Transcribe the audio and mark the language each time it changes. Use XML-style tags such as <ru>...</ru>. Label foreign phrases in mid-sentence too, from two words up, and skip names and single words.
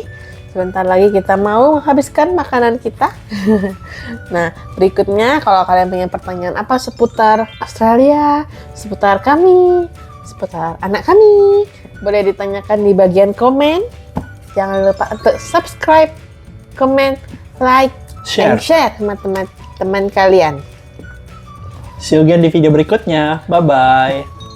<id>Sebentar lagi kita mau menghabiskan makanan kita. Nah, berikutnya kalau kalian punya pertanyaan apa seputar Australia, seputar kami, seputar anak kami, boleh ditanyakan di bagian komen. Jangan lupa untuk</id> <en>subscribe, comment, like, and share</en> <id>sama teman-teman kalian.</id> <en>See you again</en> <id>di video berikutnya.</id> <en>Bye-bye.</en>